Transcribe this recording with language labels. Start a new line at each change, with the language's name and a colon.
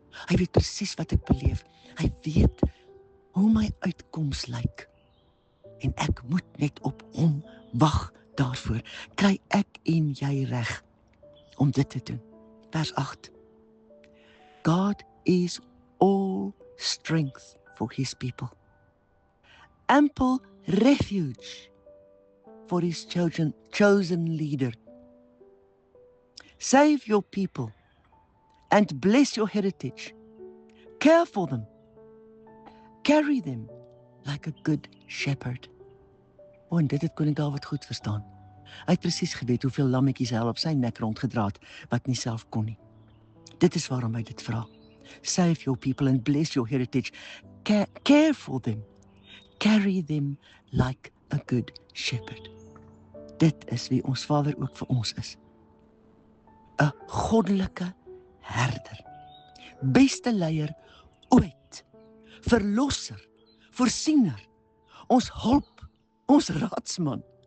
Afrikaans: Hy weet presies wat ek beleef. Hy weet hoe my uitkoms lyk. En ek moet net op hom wag daarvoor. Kry ek en jy reg om dit te doen. Vers 8.
English: God is all strength for his people. Ample refuge for his chosen leader. Save your people and bless your heritage. Care for them. Carry them like a good shepherd.
Afrikaans: En dit het koning Dawid goed verstaan. Hy het presies geweet hoeveel lammetjies hy al op sy nek rondgedra het, wat nie self kon nie. Dit is waarom hy dit vra.
English: Save your people and bless your heritage. Care for them. Carry them like a good shepherd.
Afrikaans: Dit is wie ons Vader ook vir ons is. 'n goddelike herder. Beste leier ooit. Verlosser, voorsiener, ons hulp, ons raadsman.